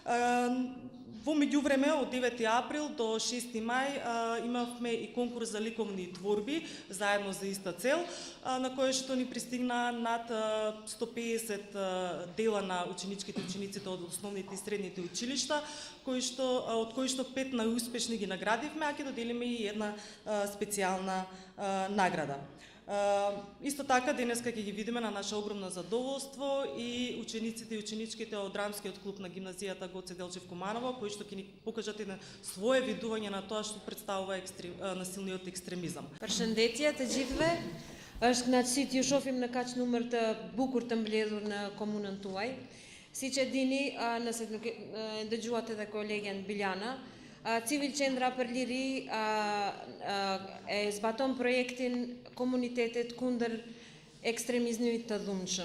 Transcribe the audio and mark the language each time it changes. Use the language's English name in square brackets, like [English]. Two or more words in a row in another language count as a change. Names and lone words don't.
[Macedonian] Во меѓувреме од 9 април до 6 мај имавме и конкурс за ликовни творби заедно за иста цел, на кој што ни пристигна над 150 дела на ученичките и учениците од основните и средните училишта, од кои што 5 најуспешни ги наградивме, а ќе доделиме и една специјална награда. Исто така денеска ќе ги видиме на наше огромно задоволство и учениците и ученичките од драмскиот клуб на гимназијата Гоце Делчев Куманово, кои што ќе ни покажат едно свое видување на тоа што представува насилниот екстремизам. [Albanian] Përshëndetje të gjithëve. Është kënaqësi ju shohim në kaq numër të bukur të mbledhur në komunën tuaj. Siç e dini, nëse nuk dëgjuat edhe kolegen Biljana, Civil Qendra për Liri e zbaton projektin komunitetit kundër ekstremizmit të dhunshëm.